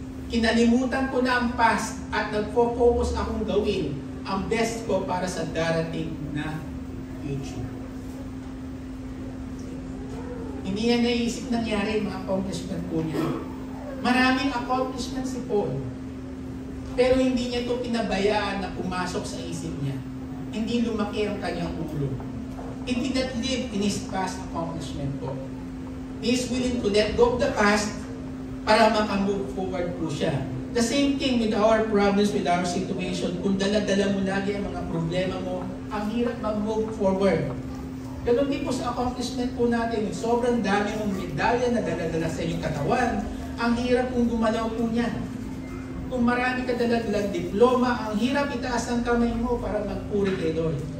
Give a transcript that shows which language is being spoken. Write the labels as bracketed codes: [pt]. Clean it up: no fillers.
[tl] Kinalimutan ko na ang past at nagpo-focus akong gawin ang best ko para sa darating na future. Hindi niya naisip nangyari mga accomplishment po niya. Maraming accomplishment si Paul. Pero hindi niya ito pinabayaan na pumasok sa isip niya. Hindi lumaki ang kanyang ulo. [en] He did not live in his past accomplishment po. He is willing to let go of the past para makamove forward po siya. The same thing with our problems, with our situation. [tl] Kung dala-dala mo lagi ang mga problema mo, ang hirap mag-move forward. Ganun din po sa accomplishment po natin. Sobrang dami mong medalya na dala-dala sa iyong katawan. Ang hirap kung gumalaw po niyan. Kung marami ka dala-dalang diploma, ang hirap itaas ang kamay mo para magpuri kay Lord.